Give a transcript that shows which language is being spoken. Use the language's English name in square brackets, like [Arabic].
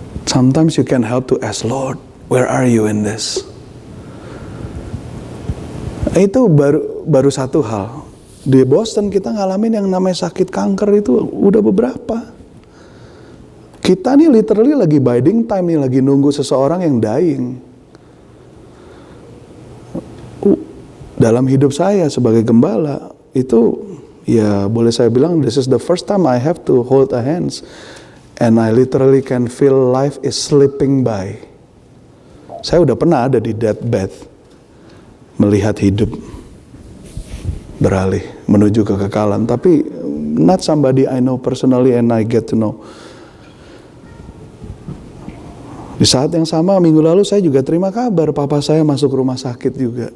[English] Sometimes you can help to ask, Lord, where are you in this? [Indonesian] Itu baru satu hal. Di Boston kita ngalamin yang namanya sakit kanker itu udah beberapa. Kita nih literally lagi [English] biding time [Indonesian] nih, lagi nunggu seseorang yang dying. Dalam hidup saya sebagai gembala, itu ya boleh saya bilang, [English] this is the first time I have to hold a hands. And I literally can feel life is slipping by. [Indonesian] Saya udah pernah ada di deathbed, melihat hidup beralih menuju kekekalan. [English] Tapi not somebody I know personally and I get to know. [Indonesian] Di saat yang sama, minggu lalu saya juga terima kabar papa saya masuk rumah sakit juga.